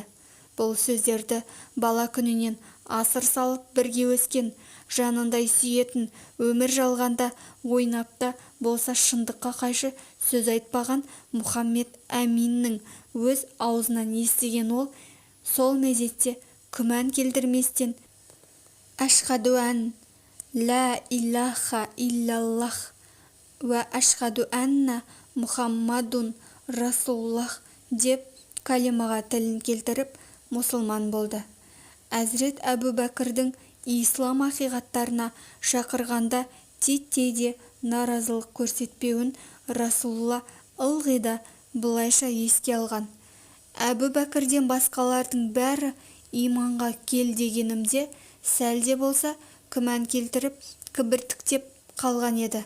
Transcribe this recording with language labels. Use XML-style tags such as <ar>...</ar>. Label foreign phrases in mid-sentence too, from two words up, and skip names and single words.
<kk>Бұл сөздерді бала күнінен асыр салып бірге өскен, жанындай сүйетін, өмір жалғанда ойнапта болса шындыққа қайшы сөз айтпаған Мұхаммед Әминнің өз аузынан естіген ол, сол мезетте күмән келтірместен:</kk> <ar>«أشهد أن لا إله إلا الله وأشهد أن محمدا رسول الله»</ar> <kk>деп калимаға тілін келтіріп мұсылман болды. Әзірет Әбубәкірдің ислам ақиқаттарына шақырғанда титтей де наразылық көрсетпеуін Расулла ылғи да былайша еске алған: «Әбубәкірден басқалардың бәрі иманға кел дегенімде сәл де болса күмән келтіріп, кібіртіктеп қалған еді.</kk>